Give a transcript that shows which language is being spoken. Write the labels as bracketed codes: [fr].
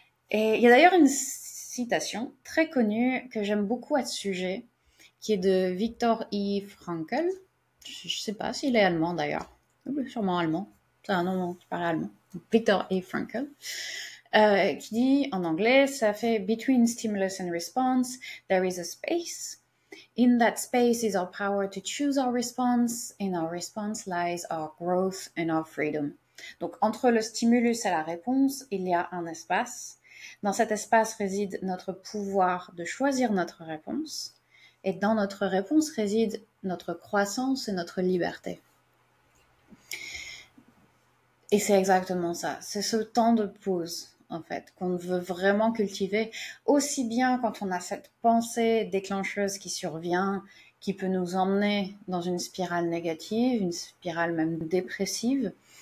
[fr] Et il y a d'ailleurs une citation très connue que j'aime beaucoup à ce sujet, qui est de Viktor E. Frankl. Je ne sais pas s'il est allemand d'ailleurs. Sûrement allemand. C'est un nom qui paraît allemand. Viktor E. Frankl. Qui dit en anglais, ça fait [en] Between stimulus and response, there is a space. In that space is our power to choose our response. In our response lies our growth and our freedom. [fr] Donc, entre le stimulus et la réponse, il y a un espace. Dans cet espace réside notre pouvoir de choisir notre réponse. Et dans notre réponse réside notre croissance et notre liberté. Et c'est exactement ça. C'est ce temps de pause, en fait, qu'on veut vraiment cultiver, aussi bien quand on a cette pensée déclencheuse qui survient, qui peut nous emmener dans une spirale négative, une spirale même dépressive,